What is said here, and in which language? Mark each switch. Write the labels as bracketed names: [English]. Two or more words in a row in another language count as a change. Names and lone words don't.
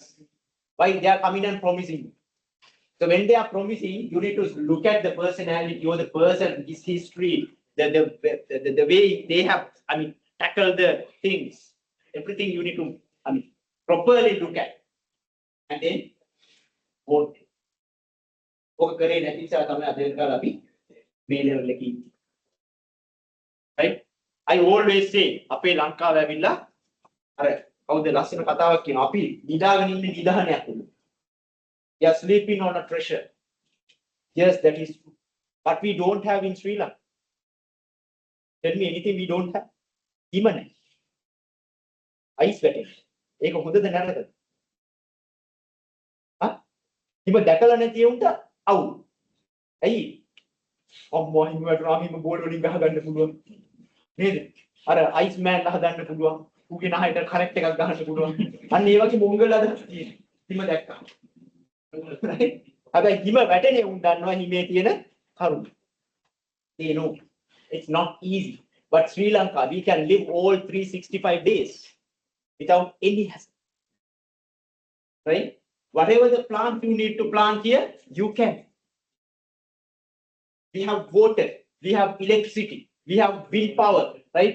[English] Why they are coming and promising you. So when they are promising, you need to look at the personality or the person, his history, the way they have, tackle the things. Everything you need to, properly look at. And then vote. Right? I always say, [Sinhala] අපේ ලංකාව ඇවිල්ලා අර කවුද ලස්සන කතාවක් කියනවා අපි නිදාගෙන ඉන්නේ නිදාහනයක් උඩ. [English] We are sleeping on a treasure. Yes, that is true. But we don't have in Sri Lanka. Tell me anything we don't have. Even ice වැටෙන. [Sinhala] ඒක හොඳද නරකද? හා? හිම දැකලා නැති උන්ට අවුල්. ඇයි? අම්මා හිම වැටුණා හිම බෝල් වලින් ගහ ගන්න පුළුවන්. නේද? අර [English] ice man [Sinhala] හදන්න පුළුවන්. ඌගේ නහයට කරෙක්ට් එකක් ගහන්න පුළුවන්. අන්න ඒ වගේ මොංගල් අද තියෙනවා. හිම දැක්කා. right? හැබැයි හිම වැටෙනේ උන් දන්නවා හිමේ තියෙන කරුණ. [English] They know it's not easy. But Sri Lanka, we can live all 365 days without any hassle. Right? Whatever the plant you need to plant here, you can. We have water, we have electricity, we have wind power, right?